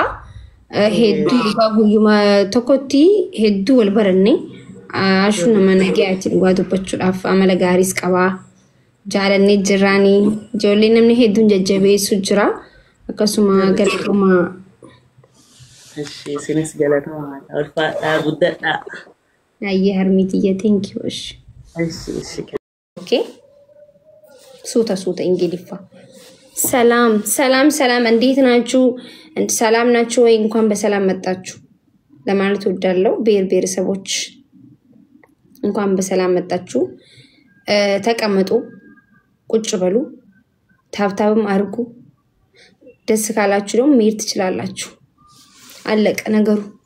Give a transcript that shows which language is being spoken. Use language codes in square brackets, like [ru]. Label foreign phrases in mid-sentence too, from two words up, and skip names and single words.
[om] Hedduu guyyuma tokkotti hedduu wal baranne ashuu nama nagaatti dhugaa dubbachuudhaaf amala gaariis qaba. Jaalannee jirraanii ijoollee namni hedduun jajjabeessu jira. Akkasuma galatoomaa. Isinis galatoomaa ulfaadhaa guddadhaa. Ayyee harmitiyyee [en] thank you. [om] Okay. Suuta Ingiliffa. [am] ሰላም እንዴት ናችሁ? ሰላም ናችሁ ወይ? እንኳን በሰላም መጣችሁ ለማለት ወዳለው ብሔረሰቦች እንኳን በሰላም መጣችሁ። ተቀመጡ፣ ቁጭ በሉ፣ ታብታብም አርጉ። ደስ ካላችሁ ደግሞ መሄድ ትችላላችሁ። አለቀ ነገሩ።